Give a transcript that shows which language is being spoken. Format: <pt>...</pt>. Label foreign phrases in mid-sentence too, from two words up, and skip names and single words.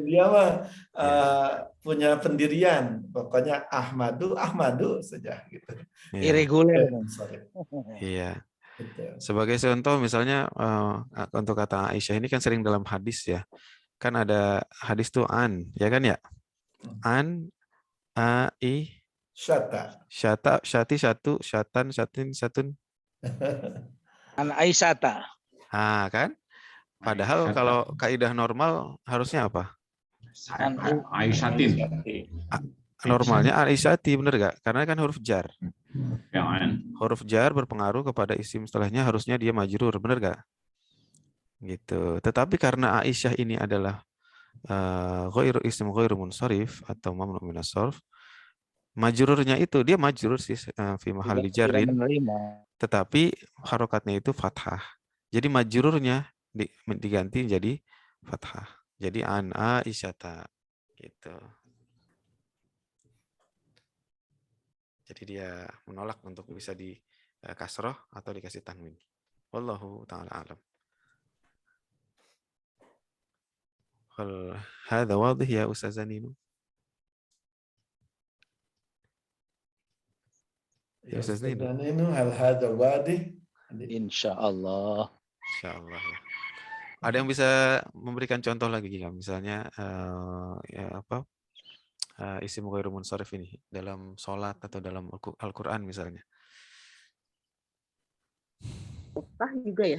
<id>Dia mah punya pendirian. Pokoknya Ahmadu saja gitu. Irregular. Iya. Sebagai contoh misalnya untuk kata Aisyah ini kan sering dalam hadis ya. Kan ada hadis tuh an, ya kan ya? An, i, syata, syati, satu, syatan, syatin, satun.</id> <ar>عن عائشة.</ar> <id>Kan? Padahal kalau kaidah normal harusnya apa? Aisyatin. Normalnya Aisyati, bener gak? Karena kan huruf jar. Ya, huruf jar berpengaruh kepada isim setelahnya, harusnya dia majrur, bener gak? Gitu. Tetapi karena Aisyah ini adalah</id> <ar>غير اسم غير منصرف</ar> <id>atau</id> <ar>ممنوع من الصرف,</ar> <id>majrurnya itu dia majrur sih</id> <ar>في محل جر,</ar> <id>tetapi harokatnya itu fathah. Jadi majrurnya diganti jadi fathah. Jadi</id> <ar>عن عائشة</ar> <id>gitu. Jadi dia menolak untuk bisa di kasroh atau dikasih tanwin.</id> <ar>والله تعالى أعلم. هذا واضح يا أستاذ نينو؟ يا أستاذ نينو هل هذا واضح؟</ar> <id>Insyaallah. Insyaallah ya. Ada yang bisa memberikan contoh lagi nggak? Misalnya</id> <ar>اسم غير منصرف</ar> <id>ini dalam sholat atau dalam Al-Quran misalnya. Makkah juga ya?</id>